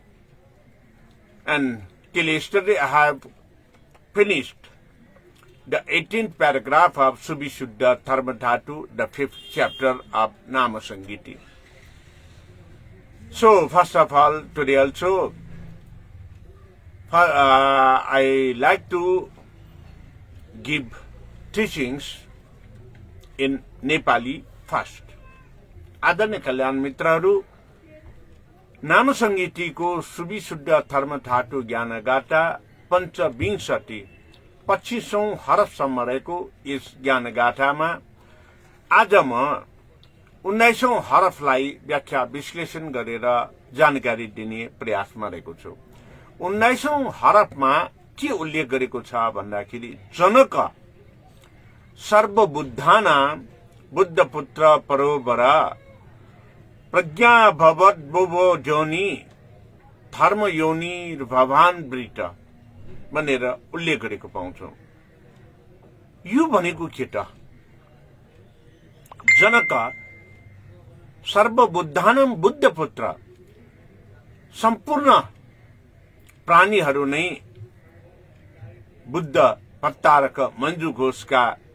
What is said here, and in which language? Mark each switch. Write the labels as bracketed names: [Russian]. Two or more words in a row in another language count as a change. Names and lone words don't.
[English] And till yesterday I have finished the 18th paragraph of Subhishuddha Dharmadhatu, the 5th chapter of Nama Sangiti. So first of all, today also I like to give teachings in Nepali first. [Nepali] आदरणीय कल्याण मित्रहरू, नाम संगीतिको सुविशुद्ध धर्मधातु ज्ञानगाथा पञ्चविंशति 25औं हरफसम्म रहेको यस ज्ञानगाथामा आज म 19औं हरफलाई व्याख्या विश्लेषण गरेर जानकारी दिने प्रयासमा रहेको छु। 19औं हरफमा के उल्लेख गरेको छ भन्दाखेरि [Sanskrit] जनक सर्वबुद्धानां बुद्धपुत्र परोवर प्रज्ञा भवद्भुवो जोनि धर्म योनि भवान वृत [Nepali] भनेर उल्लेख गरेको पाउँछौ। यो भनेको के त? [Sanskrit] जनक सर्वबुद्धानां बुद्धपुत्र, [Nepali] सम्पूर्ण प्राणीहरू नै बुद्ध प्रतारक मञ्जु घोषका